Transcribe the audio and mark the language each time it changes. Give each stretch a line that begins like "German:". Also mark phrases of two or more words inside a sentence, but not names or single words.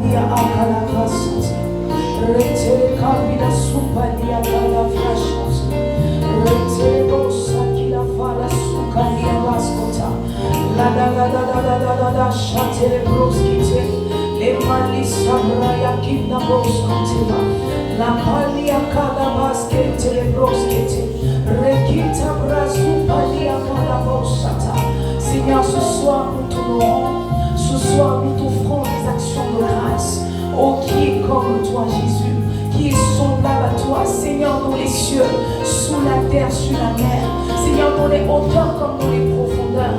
French: supalia akalavasas. Rete kabila supalia kalavashas. Rete bosa kila fala sukalia vaskota. La da da da da da da da da shate broskite. Le mali sabraya kinda boskoteva. La palia kalavaskete broskite. Rekita brasupalia kalavosata. Seigneur, ce soir nous t'honorons. Ce soir, nous t'offrons des actions de grâce. Oh, qui est comme toi, Jésus, qui est semblable à toi, Seigneur, dans les cieux, sous la terre, sur la mer, Seigneur, dans les hauteurs comme dans les profondeurs.